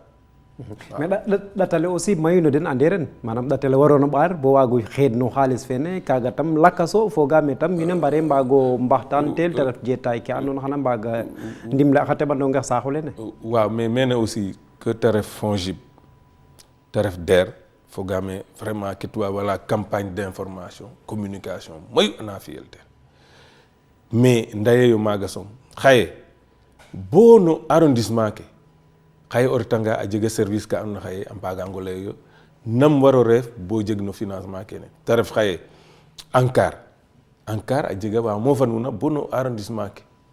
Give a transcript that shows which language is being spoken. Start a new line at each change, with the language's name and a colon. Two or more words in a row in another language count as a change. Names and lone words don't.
Serer: mais ɗatale aussi mayu no den ande ren manam ɗatale warono ɓaar bo waago xeed no xaalis fene kaaga tam lakaso fogaame tam wiin we mbare mbaago mbaxtaan tel te ref jeetaay ke andoona xana mbaaga ndimle xa teɓandonge saaxu lene waaw mais mene
French: aussi que
Serer: te ref FONGIP te ref DER fogaame vraiment ke tubaab wala
French: campagne d'information communication
Serer: mayu ana fiyel ten mais ndaye yo maaga som xaye bo no arrondissement ke xaye o retanga a jega service ka andoona xaye a mbaagango lay yo nam waro reef bo jeg no financement kene te ref xaye ANCAR a jega wa mofanuna bo no arrondissement ke